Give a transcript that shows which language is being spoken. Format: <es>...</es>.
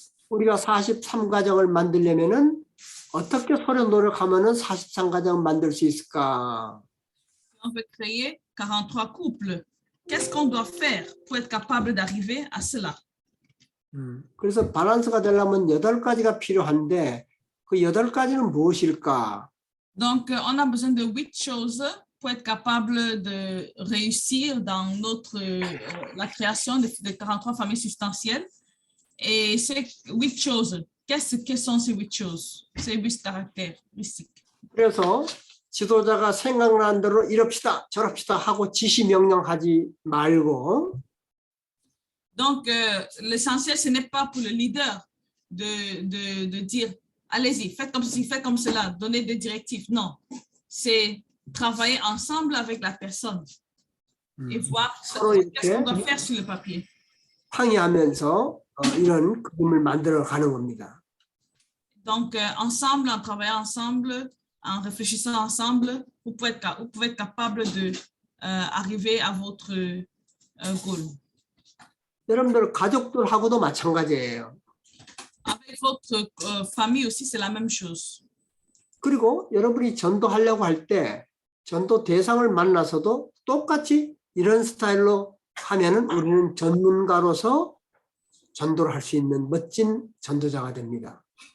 <ko>우리가 43과정을 만들려면은 어떻게 서로 노력하면은 43과정을 만들 수 있을까?</ko> <fr>On veut créer 43 couples. Qu'est-ce qu'on doit faire pour être capable d'arriver à cela?</fr> <ko>그래서 밸런스가 되려면 8가지가 필요한데 그 8가지는 무엇일까?</ko> <fr>Donc, on a besoin de 8 choses pour être capable de réussir dans la création de 43 familles substantielles. Et ces 8 choses, quelles sont ces 8 choses? Ces 8 caractéristiques.</fr> <ko>그래서 지도자가 생각나는 대로 이럽시다 저럽시다 하고 지시 명령하지 말고</ko> <fr>Donc, l'essentiel, ce n'est pas pour le leader de dire « Allez-y, faites comme ceci, faites comme cela, donnez des directives. » Non, c'est travailler ensemble avec la personne et voir ce qu'on doit faire sur le papier.</fr> <ko>상의하면서 이런 그림을 만들어 가는 겁니다.</ko> <fr>Donc, ensemble, en travaillant ensemble, en réfléchissant ensemble, vous pouvez être capable de arriver à votre goal.</fr> <ko>여러분들 가족들하고도 마찬가지예요.</ko> <fr>Avec votre famille aussi, c'est la même chose.</fr> <ko>그리고 여러분이 전도하려고 할 때 전도 대상을 만나서도 똑같이 이런 스타일로 하면은 우리는 전문가로서 전도를 할 수 있는 멋진 전도자가 됩니다.</ko>